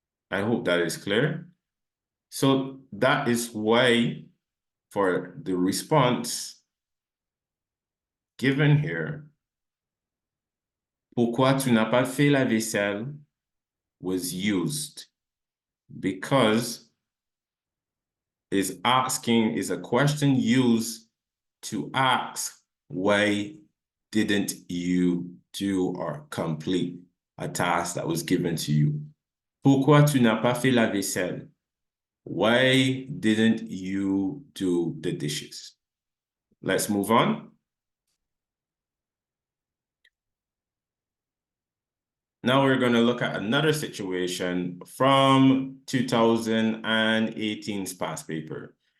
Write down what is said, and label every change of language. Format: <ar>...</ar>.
<en>I hope that is clear. So that is why for the response given here,</en> <fr>pourquoi tu n'as pas fait la vaisselle</fr> <en>was used because is a question used to ask why didn't you do or complete a task that was given to you.</en> <fr>Pourquoi tu n'as pas fait la vaisselle?</fr> <en>Why didn't you do the dishes? Let's move on. Now we're going to look at another situation from 2018's past paper.</en>